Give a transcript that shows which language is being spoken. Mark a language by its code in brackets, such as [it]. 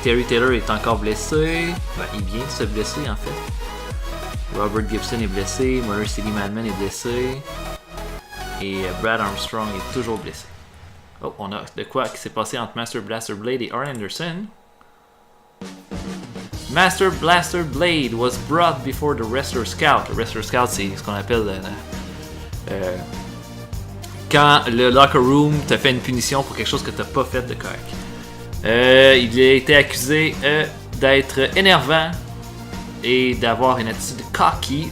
[fr] Terry Taylor est encore blessé. Ben, il vient de se blesser en fait. Robert Gibson est blessé. Motor City Madman est blessé. Et Brad Armstrong est toujours blessé. Oh, on a de quoi qui s'est passé entre Master Blaster Blade et Arn Anderson. [en] Master Blaster Blade was brought before the Wrestler Scout. [fr] Le Wrestler Scout, c'est ce qu'on appelle quand le locker room te fait une punition pour quelque chose que tu n'as pas fait de correct. Il a été accusé d'être énervant et d'avoir une attitude cocky.